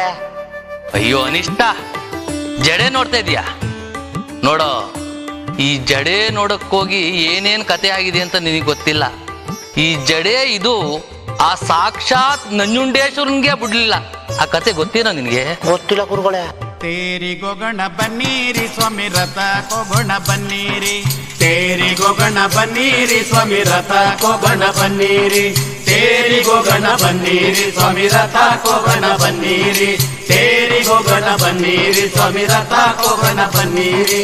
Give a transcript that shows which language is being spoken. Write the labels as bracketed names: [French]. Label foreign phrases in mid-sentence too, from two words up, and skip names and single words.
[Kannada] ಅಯ್ಯೋ ಅನಿಷ್ಟ, ಜಡೆ ನೋಡ್ತಾ ಇದೀಯಾ? ನೋಡೋ, ಈ ಜಡೆ ನೋಡಕ್ಕೋಗಿ ಏನೇನ್ ಕತೆ ಆಗಿದೆ ಅಂತ ನಿನಗೆ ಗೊತ್ತಿಲ್ಲ. ಈ ಜಡೆ ಇದು ಆ ಸಾಕ್ಷಾತ್ ನಂಜುಂಡೇಶ್ವರನ್ಗೆ ಬಿಡ್ಲಿಲ್ಲ. ಆ ಕತೆ ಗೊತ್ತೇನೋ ನಿನ್ಗೆ? ಗೊತ್ತಿಲ್ಲ ಗುರುಗಳೇ. ತೇರಿ ಗೊಗಣ ಬನ್ನೀರಿ ಸ್ವಾಮಿ ರಥ ಕೊಗಣ ಬನ್ನೀರಿ. ತೇರಿ ಗೊಗಣ ಬನ್ನೀರಿ ಸ್ವಾಮಿ ರಥ ಕೊಗಣ ಬನ್ನೀರಿ. ತೇರಿ ಗೊಗಣ ಬನ್ನೀರಿ ಸ್ವಾಮಿ ರಥ ಕೊಗಣ ಬನ್ನೀರಿ. ತೇರಿ ಗೊಗಣ ಬನ್ನೀರಿ ಸ್ವಾಮಿ ರಥ ಕೊಗಣ ಬನ್ನೀರಿ.